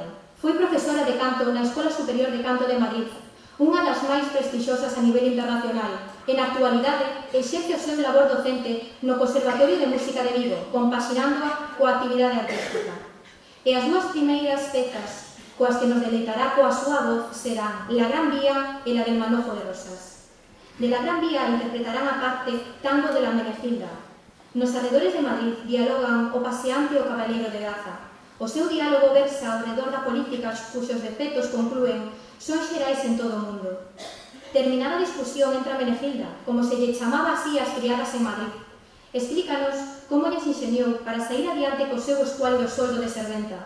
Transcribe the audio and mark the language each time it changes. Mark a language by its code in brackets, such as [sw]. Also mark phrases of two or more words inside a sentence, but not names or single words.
[gl] Foi profesora de canto na Escola Superior de Canto de Madrid, unha das máis prestixiosas a nivel internacional. En actualidade, exerce o seu labor docente no Conservatorio de Música de Vigo, compaxinándoa coa actividade artística. E as dúas primeiras pezas coas que nos deleitará coa súa voz serán La Gran Vía e La del Manojo de Rosas. De La Gran Vía interpretarán a parte Tango de la Menegilda. Nos arredores de Madrid dialogan o paseante e o cabaleiro de Gaza. O seu diálogo versa ao redor da política cuxos defectos conclúen son xerais en todo o mundo. Terminada a discusión entra Menegilda, como se lle chamaba así as criadas en Madrid. Explícanos como lles ingeniou para sair adiante co seu escuálido soldo de serventa.